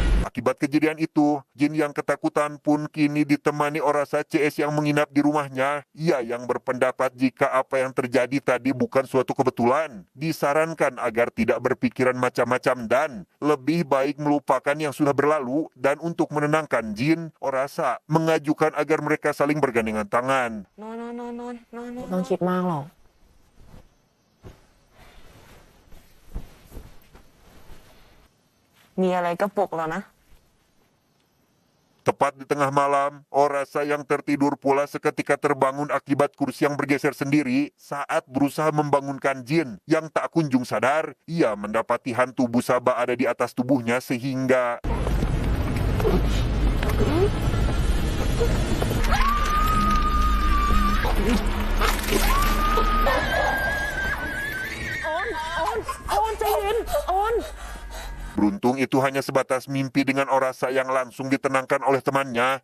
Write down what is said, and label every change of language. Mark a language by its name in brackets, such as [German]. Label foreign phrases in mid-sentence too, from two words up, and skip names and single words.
[Indonesian] Akibat kejadian itu, Jin yang ketakutan pun kini ditemani Orasa CS yang menginap di rumahnya. Ia yang berpendapat jika apa yang terjadi tadi bukan suatu kebetulan. Disarankan agar tidak berpikiran macam-macam dan lebih baik melupakan yang sudah berlalu. Dan untuk menenangkan Jin, Orasa mengajukan agar mereka saling bergandengan tangan. [Thai] นอนนอนนอนนอนนอนนอน ต้องคิดมากหรอก มีอะไรก็ปลุกแล้วนะ [Indonesian] Tepat di tengah malam, Orasa yang tertidur pula seketika terbangun akibat kursi yang bergeser sendiri. Saat berusaha membangunkan Jin yang tak kunjung sadar, ia mendapati hantu Busaba ada di atas tubuhnya sehingga beruntung itu hanya sebatas mimpi dengan Orasa yang langsung ditenangkan oleh temannya.